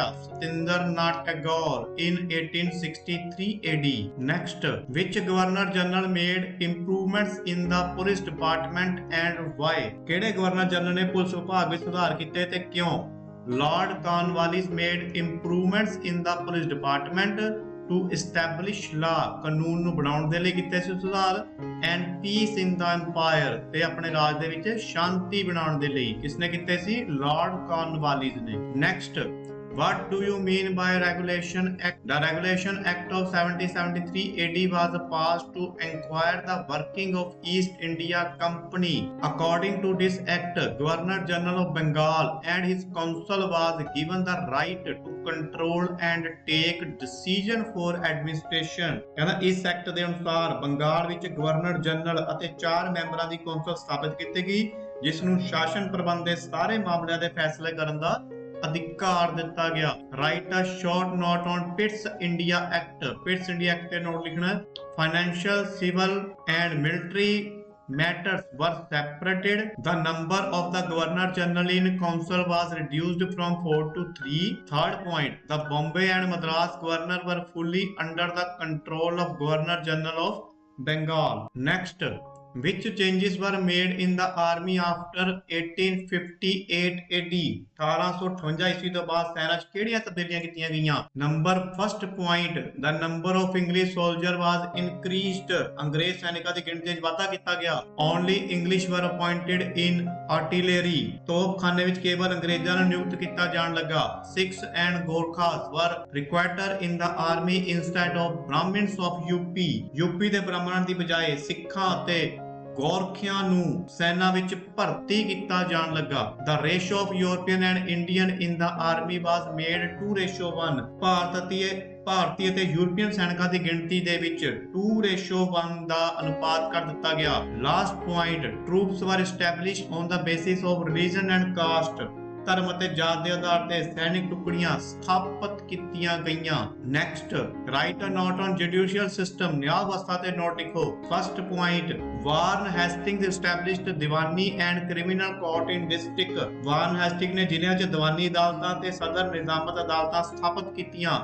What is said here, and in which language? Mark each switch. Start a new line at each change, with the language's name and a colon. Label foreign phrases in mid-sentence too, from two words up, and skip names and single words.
English: ਸਤਿੰਦਰਨਾਥ ਟੈਗੋਰ in 1863 AD. Next, which Governor General made improvements in the police department and why?
Punjabi: ਕਿਹੜੇ ਗਵਰਨਰ ਜਨਰਲ ਨੇ ਪੁਲਿਸ ਵਿਭਾਗ ਵਿੱਚ ਸੁਧਾਰ ਕੀਤੇ ਤੇ ਕਿਉਂ?
English: Lord Cornwallis made improvements in the police department to establish law.
Punjabi: ਕਾਨੂੰਨ ਨੂੰ ਬਣਾਉਣ ਦੇ ਲਈ ਕੀਤੇ ਸੀ ਸੁਧਾਰ
English: and peace in the empire,
Punjabi: ਤੇ ਆਪਣੇ ਰਾਜ ਦੇ ਵਿੱਚ ਸ਼ਾਂਤੀ ਬਣਾਉਣ ਦੇ ਲਈ ਕਿਸਨੇ ਕੀਤੇ ਸੀ? Lord Cornwallis ਨੇ।
English: Next, what do you mean by Regulation Act? The Regulation Act of 1773 AD was passed to inquire the working of East India Company. According to this act, Governor General of Bengal and his council was given the right to control and take decision for administration.
Punjabi: ਕਹਿੰਦਾ ਇਸ ਐਕਟ ਦੇ ਅਨੁਸਾਰ ਬੰਗਾਲ ਵਿੱਚ ਗਵਰਨਰ ਜਨਰਲ ਅਤੇ 4 ਮੈਂਬਰਾਂ ਦੀ ਕੌਂਸਲ ਸਥਾਪਿਤ ਕੀਤੀ ਗਈ, ਜਿਸ ਨੂੰ ਸ਼ਾਸਨ ਪ੍ਰਬੰਧ ਦੇ ਸਾਰੇ ਮਾਮਲਿਆਂ ਦੇ ਫੈਸਲੇ ਕਰਨ ਦਾ ਅਧਿਕਾਰ ਦਿੱਤਾ ਗਿਆ।
English: Write a short note on Pitts India Act.
Punjabi: ਪਿਟਸ ਇੰਡੀਆ ਐਕਟ ਤੇ ਨੋਟ ਲਿਖਣਾ।
English: Financial, civil and military matters were separated. The number of the Governor General in Council was reduced from 4 to 3. Third point, the Bombay and Madras Governor were fully under the control of Governor General of Bengal. Next, which changes were made in the army after 1858 AD?
Punjabi: 1858 ਈਸਵੀ ਤੋਂ ਬਾਅਦ ਸੈਨਾ 'ਚ ਕਿਹੜੀਆਂ ਤਬਦੀਲੀਆਂ ਕੀਤੀਆਂ ਗਈਆਂ?
English: Number first point, the number of English soldier was increased.
Punjabi: ਅੰਗਰੇਜ਼ ਸੈਨਿਕਾਂ ਦੀ ਗਿਣਤੀ 'ਚ ਵਾਧਾ ਕੀਤਾ ਗਿਆ।
English: Only English were appointed in artillery.
Punjabi: ਤੋਪਖਾਨੇ ਵਿੱਚ ਕੇਵਲ ਅੰਗਰੇਜ਼ਾਂ ਨੂੰ ਨਿਯੁਕਤ ਕੀਤਾ ਜਾਣ ਲੱਗਾ।
English: Sikhs and Gorkhas were required in the army instead of Brahmins of UP.
Punjabi: UP ਦੇ ਬ੍ਰਾਹਮਣਾਂ ਦੀ ਬਜਾਏ ਸਿੱਖਾਂ ਅਤੇ ਗੋਰਖਿਆਂ ਨੂੰ ਸੈਨਾ ਵਿੱਚ ਭਰਤੀ ਕੀਤਾ ਜਾਣ ਲੱਗਾ।
English: The ratio of European and Indian in the army was made 2:1.
Punjabi: ਭਾਰਤੀ ਅਤੇ ਯੂਰਪੀਅਨ ਸੈਨਿਕਾਂ ਦੀ ਗਿਣਤੀ ਦੇ ਵਿੱਚ 2:1 ਦਾ ਅਨੁਪਾਤ ਕਰ ਦਿੱਤਾ ਗਿਆ।
English: Last point, troops were established on the basis of religion and caste.
Punjabi: ਧਰਮ ਅਤੇ ਜਾਤ ਦੇ ਆਧਾਰ ਤੇ ਸੈਨਿਕ ਟੁਕੜੀਆਂ ਸਥਾਪਿਤ ਕੀਤੀਆਂ ਗਈਆਂ।
English: Next, write a note on judicial system,
Punjabi: ਨਿਆਂ ਵਿਵਸਥਾ ਤੇ ਨੋਟ ਲਿਖੋ।
English: First point, Warren Hastings established Diwani and criminal court in district.
Punjabi: ਵਾਰਨ ਹੈਸਟਿੰਗ ਨੇ ਜ਼ਿਲ੍ਹਿਆਂ 'ਚ ਦੀਵਾਨੀ ਅਦਾਲਤਾਂ ਤੇ ਸਦਰ ਨਿਜ਼ਾਮਤ ਅਦਾਲਤਾਂ ਸਥਾਪਿਤ ਕੀਤੀਆਂ।